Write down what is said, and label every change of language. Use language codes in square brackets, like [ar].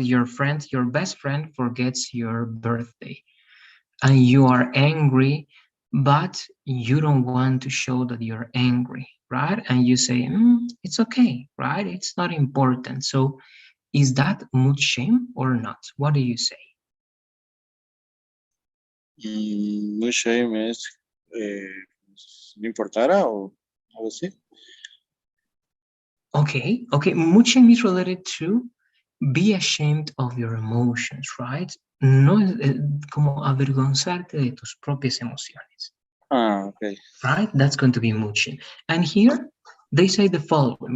[en] Your friend, your best friend forgets your birthday, and you are angry, but you don't want to show that you're angry, right? And you say, it's okay, right? It's not important. So, is that mood shame or not? What do you say? [es] Mood shame es no importara o algo así. [en] Okay. Mood shame is related to be ashamed of your emotions, right? [es] No como avergonzarte de tus propias emociones, [en] Okay. right? That's going to be mood shame. And here they say the following.